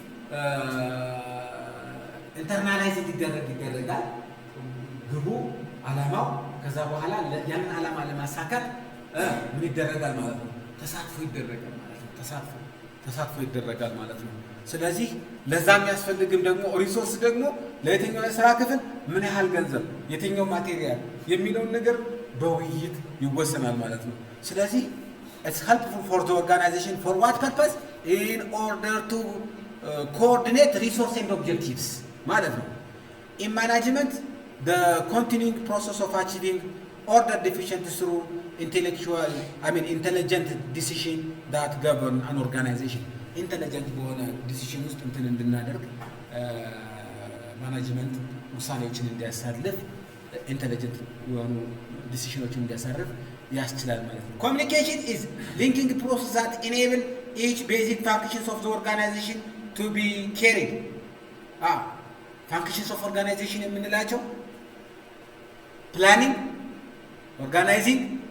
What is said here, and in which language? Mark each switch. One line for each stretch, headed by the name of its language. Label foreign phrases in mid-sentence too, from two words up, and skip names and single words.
Amharic: ኢንተርናላይዝ ይደረጋል ግቡ ዓላማው። ከዛ በኋላ ያንን ዓላማ ለማሳካት ምን ይደረጋል ማለት ነው? ተሳትፎ ይደረጋል ማለት ነው። ተሳትፎ ይደረጋል ማለት ነው። ስለዚህ ለዛ የሚያስፈልግም ደግሞ ሪሶርስ ደግሞ ለየትኛው የስራ ክፍል ምን ያህል ገንዘብ፣ የትኛው ማቴሪያል የሚለውን ነገር በውይይት ይወሰናል ማለት ነው። ስለዚህ
English: it's helpful for the organization for what purpose? In order to coordinate resource and objectives
Amharic: ማለት ነው።
English: In management, the continuing process of achieving order deficient through intelligent decision that govern an organization.
Amharic: ኢንተለጀንት በሆነ ዲሲሽን ውስጥ እንትን እንድናደርግ ማኔጅመንት ውሳኔዎችን እንዲያሳልፍ ኢንተለጀንት የሆኑ ዲሲሽኖችን እንዲያሳርፍ ያስችላል ማለት ነው።
English: communication is linking process that enable each basic functions of the organization to be carried። functions of organization
Amharic: የምንላቸው ፕላኒንግ፣ ኦርጋናይዚንግ፣